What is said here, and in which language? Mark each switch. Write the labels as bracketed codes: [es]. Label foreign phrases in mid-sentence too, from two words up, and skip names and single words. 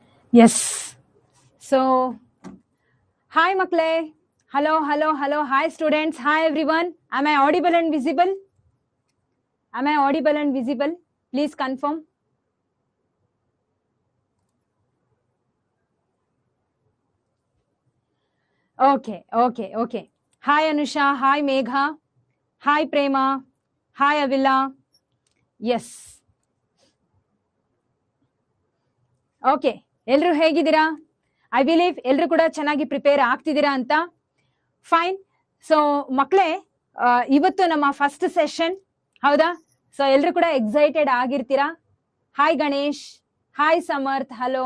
[en] Yes. So, hi Makle. Hello, hello, hello. Hi students. Hi everyone. Am I audible and visible? Am I audible and visible? Please confirm. Okay. Hi Anusha. Hi Megha. Hi Prema. Hi Avila. [kn] Yes. ಓಕೆ, ಎಲ್ರು ಹೇಗಿದ್ದೀರಾ? [en] I believe [kn] ಎಲ್ರು ಕೂಡ ಚೆನ್ನಾಗಿ ಪ್ರಿಪೇರ್ ಆಗ್ತಿದ್ದೀರಾ ಅಂತ. ಫೈನ್. ಸೊ ಮಕ್ಕಳೇ, ಇವತ್ತು ನಮ್ಮ [en] first session, [kn] ಹೌದಾ? ಸೊ ಎಲ್ರು ಕೂಡ ಎಕ್ಸೈಟೆಡ್ ಆಗಿರ್ತೀರಾ. ಹಾಯ್ ಗಣೇಶ್, ಹಾಯ್ ಸಮರ್ಥ್, ಹಲೋ.